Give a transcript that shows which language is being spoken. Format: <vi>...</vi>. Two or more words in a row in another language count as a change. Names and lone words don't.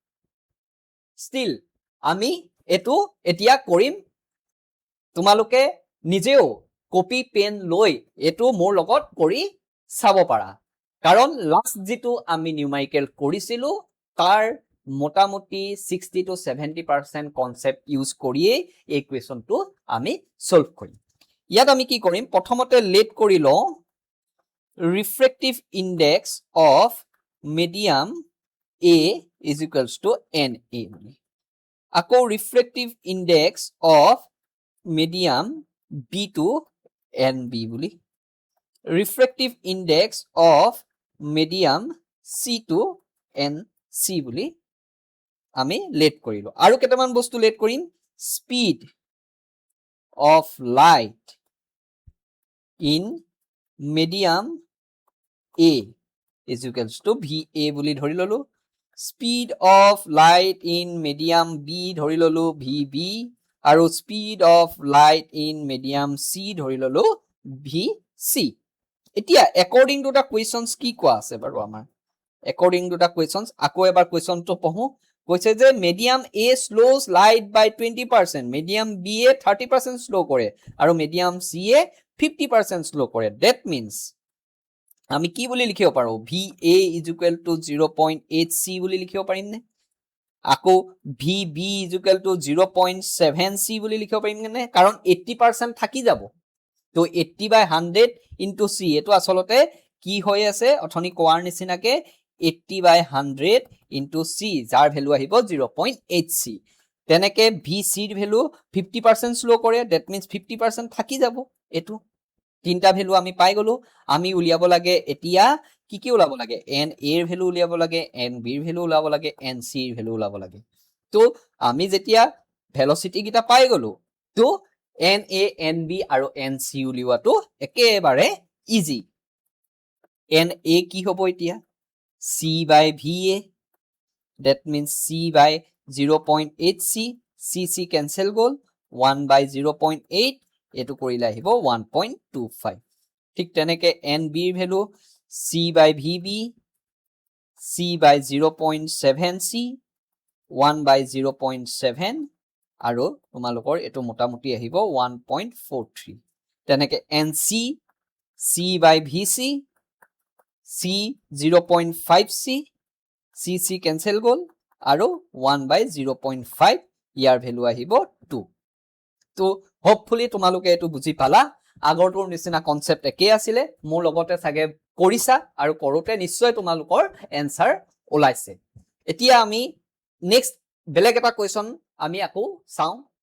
<as>ষ্টিল আমি এইটো এতিয়া কৰিম তোমালোকে নিজেও</as> <en>copy pen</en> <as>লৈ এইটো মোৰ লগত কৰি চাব পাৰা কাৰণ লাষ্ট যেটো আমি নিউমাৰিকেল কৰিছিলো তাৰ মোটামুটি 60 to 70%</as> <en>concept use</en> <as>কৰিয়ে এই কোৱেশ্যনটো আমি সলভ কৰিম ইয়াত আমি কি কৰিম প্ৰথমতে লেট কৰি লও</as> <en>refractive index of medium A is equals to NA</en> <as>বুলি আকৌ</as> <en>refractive index of medium B to NB</en> <as>বুলি</as> <en>refractive index of medium C to NC</en> <as>বুলি আমি লেট কৰিলো আৰু কেটামান বস্তু লেট কৰিম speed</as> <en>of light in medium A is equals to VA</en> <as>বুলি ধৰি ললো</as> <en>speed of light in medium B</en> <as>ধৰি ললো VB আৰু</as> <en>speed of light in medium C</en> <as>ধৰি ললো VC এতিয়া</as> <en>according to the questions</en> <as>কি কোৱা আছে বাৰু আমাৰ</as> <en>according to the questions</en> <as>আকৌ এবাৰ questionটো পঢ়ো কৈছে যে</as> <en>medium A slows light by 20% medium B</en> <as>এ 30% slow কৰে আৰু medium C এ 50% slow কৰে</as> <en>that means</en> <as>আমি কি বুলি লিখিব পাৰো</as> <en>VA is equal to 0.8</en> <as>C বুলি লিখিব পাৰিম নে আকৌ</as> <en>VB is equal to 0.7 C</en> <as>বুলি লিখিব পাৰিম নে কাৰণ 80% থাকি যাব তো</as> <en>80 by 100 into C</en> <as>এটো আসলতে কি হৈ আছে অথনি কোৱাৰ নিচিনাকে</as> <en>80 by 100 into C</en> <as>যাৰ ভ্যালু আহিব 0.8 C তেনেকে VC ৰ ভ্যালু 50% স্লো কৰে</as> <en>that means</en> <as>50% থাকি যাব এটো তিনটা ভ্যালু আমি পাই গলো আমি উলিয়াব লাগে এতিয়া কি কি উলাব লাগে n a ৰ ভ্যালু উলিয়াব লাগে n b ৰ ভ্যালু উলাব লাগে n c ৰ ভ্যালু উলাব লাগে তো আমি যেতিয়া ভেলোসিটি গিটা পাই গলো তো n a n b আৰু n c উলিওৱাটো একেবাৰে ইজি n a কি হ'ব এতিয়া</as> <en>c by va that means c by 0.8 c c cancel</en> <as>গল</as> <en>1 by 0.8</en> <as>এটো কৰিলে আহিব 1.25 ঠিক তেনেকে nb ৰ ভ্যালু</as> <en>c by vb c by 0.7 c 1 by 0.7</en> <as>আৰু তোমালোকৰ এটো মোটামুটি আহিব 1.43 তেনেকে</as> <en>nc c by vc c 0.5 c c cancel</en> <as>গল আৰু</as> <en>1 by 0.5</en> <as>ইয়াৰ ভ্যালু আহিব 2 তো হোপফুলি তোমালোকে এটো বুজি পালা আগৰটোৰ নিচিনা কনসেপ্ট একে আছিলে মোৰ লগতে সাগে কৰিছা আৰু কৰোতে নিশ্চয় তোমালোকৰ এনসাৰ ওলাইছে এতিয়া আমি নেক্সট বেলেগ এটা কোৱেশ্যন আমি আকৌ চাও</as>